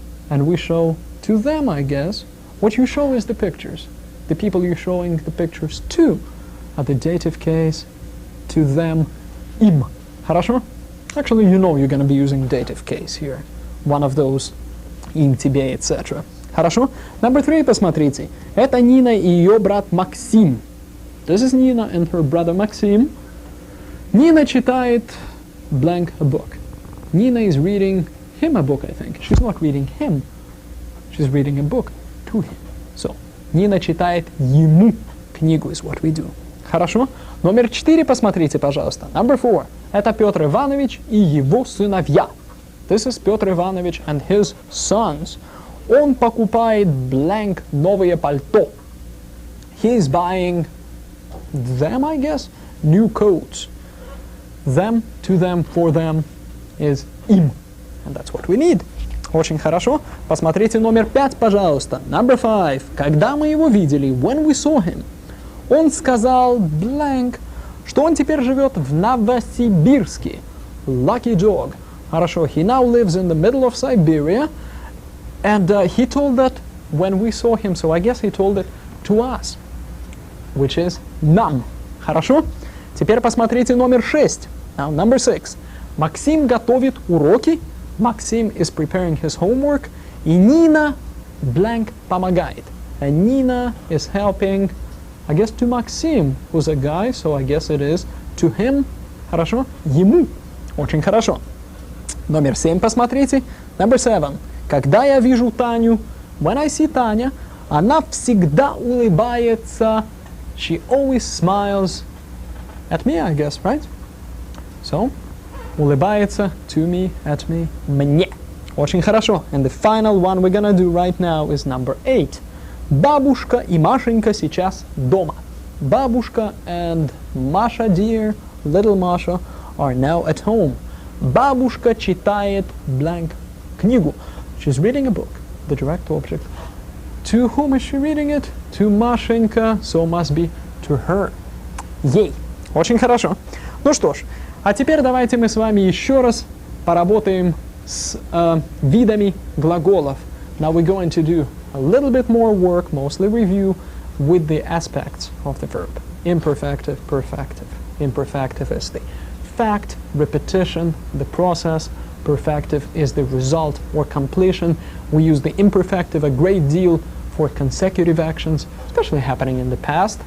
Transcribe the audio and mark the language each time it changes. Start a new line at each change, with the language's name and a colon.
English: And we show to them, I guess. What you show is the pictures. The people you're showing the pictures to are the dative case, to them, им.
Russian: Хорошо?
English: Actually, you know you're going to be using dative case here. One of those, им, тебе, etc.
Russian: Хорошо?
English: Number 3,
Russian: посмотрите. Это Нина и ее брат Максим.
English: This is Nina and her brother Maxim. Nina читает blank a book. Nina is reading him a book, I think. She's not reading him. She's reading a book to him. So, Nina
Russian: читает ему книгу
English: is what we do.
Russian: Хорошо? Номер 4 посмотрите, пожалуйста.
English: Number 4.
Russian: Это Петр Иванович и его сыновья.
English: This is Петр Иванович and his sons.
Russian: Он покупает blank новое пальто.
English: He is buying them, I guess, new coats. Them, to them, for them is им. And that's what we need.
Russian: Очень хорошо. Посмотрите номер 5, пожалуйста.
English: Number 5.
Russian: Когда мы его видели,
English: when we saw him,
Russian: он сказал blank, что он теперь живет в Новосибирске.
English: Lucky dog.
Russian: Хорошо.
English: He now lives in the middle of Siberia. And he told that when we saw him, so I guess he told it to us, which is нам.
Russian: Хорошо? Теперь посмотрите номер 6.
English: Now, number 6.
Russian: Максим готовит уроки.
English: Maxim is preparing his homework.
Russian: И Нина blank помогает.
English: And Nina is helping, I guess, to Maxim, who's a guy, so I guess it is to him.
Russian: Хорошо? Ему. Очень хорошо. Номер 7 посмотрите.
English: Number 7.
Russian: Когда я вижу Таню,
English: when I see
Russian: Таня, она всегда улыбается.
English: She always smiles at me, I guess, right? So, улыбается to me, at me, мне.
Russian: Очень хорошо.
English: And the final one we're gonna do right now is number 8.
Russian: Бабушка и Машенька сейчас дома.
English: Бабушка and Masha, dear, little Masha, are now at home.
Russian: Бабушка читает blank книгу.
English: She's reading a book, the direct object. To whom is she reading it? To Mashenka, so must be to her.
Russian: Ей. Очень хорошо. Ну что ж, а теперь давайте мы с вами еще раз поработаем с видами глаголов.
English: Now we're going to do a little bit more work, mostly review, with the aspects of the verb. Imperfective, perfective. Imperfective is the fact, repetition, the process. Perfective is the result or completion. We use the imperfective a great deal for consecutive actions, especially happening in the past.